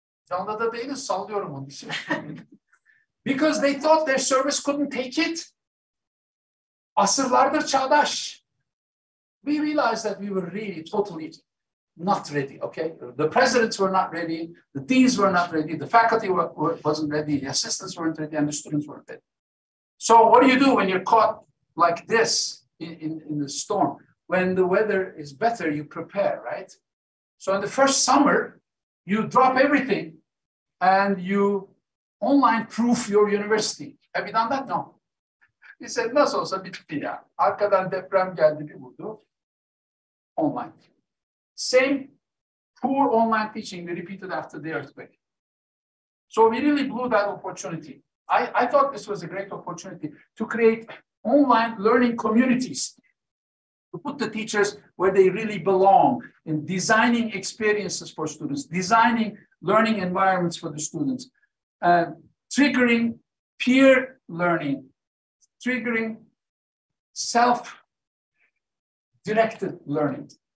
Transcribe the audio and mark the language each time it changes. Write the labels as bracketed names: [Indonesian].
[Turkish] Canlı da değiliz, sallıyorum onun için. [English] Because they thought their service couldn't take it. [Turkish] Asırlardır çağdaş. [English] We realized that we were really totally not ready, okay? The presidents were not ready, the deans were not ready, the faculty wasn't ready, the assistants weren't ready, and the students weren't ready. So what do you do when you're caught like this in the storm? When the weather is better, you prepare, right? So in the first summer, you drop everything and you online proof your university. Have you done that? No. He said, [Turkish] nasıl olsa bitti ya. Arkadan deprem geldi bir vurdu. [English] Online. Same poor online teaching we repeated after the earthquake. So we really blew that opportunity. I thought this was a great opportunity to create online learning communities, to put the teachers where they really belong in designing experiences for students, designing learning environments for the students, triggering peer learning, triggering self-directed learning.